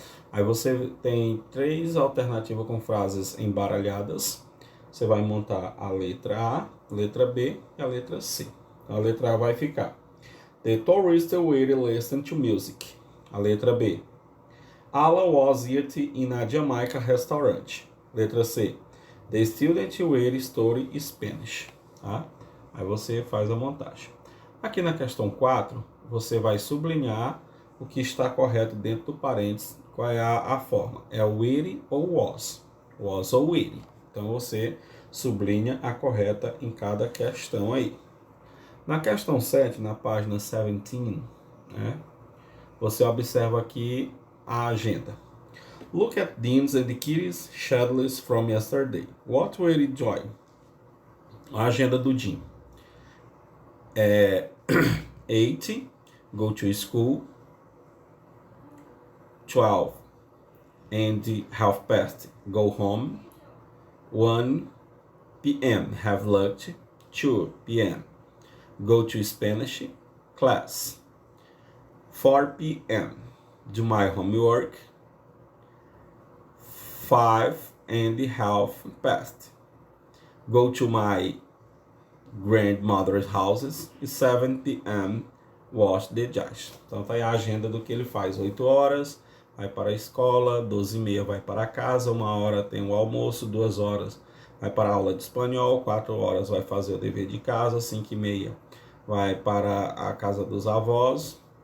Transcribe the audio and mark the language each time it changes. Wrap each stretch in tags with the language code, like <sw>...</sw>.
<pt>Aí você tem 3 alternativas com frases embaralhadas. Você vai montar a letra A, a letra B e a letra C. Então, a letra A vai ficar:</pt> <en>The tourists were listening to music.</en> <pt>A letra B:</pt> <en>Alan was eating in a Jamaica restaurant.</en> <pt>Letra C:</pt> <en>The students were studying Spanish.</en> <pt>Tá? Aí você faz a montagem. Aqui na questão 4, você vai sublinhar o que está correto dentro do parênteses. Qual é a forma? É o were ou was. Was ou were. Então, você sublinha a correta em cada questão aí. Na questão 7, na página 17, né, você observa aqui a agenda.</pt> <en>Look at Dean's and Kitty's schedules from yesterday. What were you doing?</en> <pt>A agenda do Dean.</pt> <en>8, go to school. 12 and half past, go home. 1 p.m. have lunch. 2 p.m. go to Spanish class. 4 p.m. do my homework. 5 and half past, go to my grandmother's house. 7 p.m. wash the dishes.</en> <pt>Então tá aí a agenda do que ele faz. 8 horas vai para a escola, 12h30 vai para casa, 1 hora tem o almoço, 2 horas vai para a aula de espanhol, 4 horas vai fazer o dever de casa, 5h30 vai para a casa dos avós,</pt>